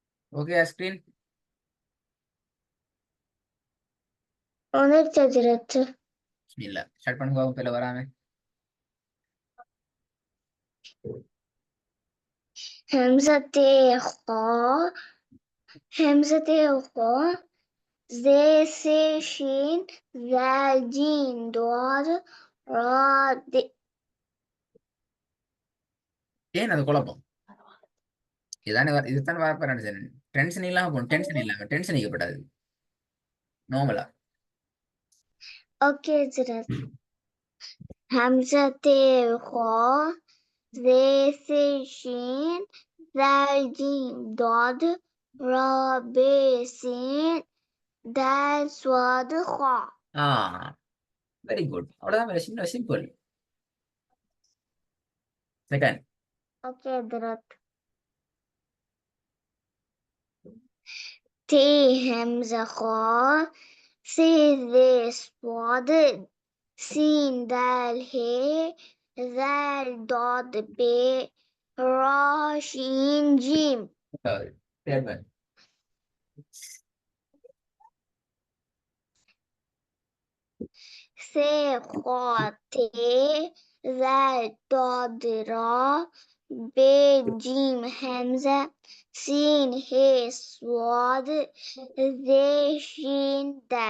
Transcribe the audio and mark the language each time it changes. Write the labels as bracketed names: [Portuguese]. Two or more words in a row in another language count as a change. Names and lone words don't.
[English] okay screen. [Tamil] இல்ல ஸ்டார்ட் பண்ணுங்க பேல வராம. [Arabic] همزة خا همزة خا زي سي شين ذال جيم ضاد را د. [Tamil] ஏன் அது குழப்பம்? இதுதானே இதுதானே வரப்போறேன். டென்ஷன் இல்லாம போகணும். டென்ஷன் நீக்கப்படாது. நார்மலா. [Arabic] اوكي جرت. همزة خا زي سي شين ذال جيم ضاد را ب سين دال صاد خا. [English] very good. [Tamil] அவ்வளவுதான். சின்ன சிம்பிள். செகண்ட். [Arabic] اوكي جرت. تي همزة خا سي ذي صاد سين دال هي ذال ضاد ب را شين جيم. [English] third one. [Arabic] سي خا تي ذال ضاد را ب جيم همزة سين هي صاد ذي شين دال.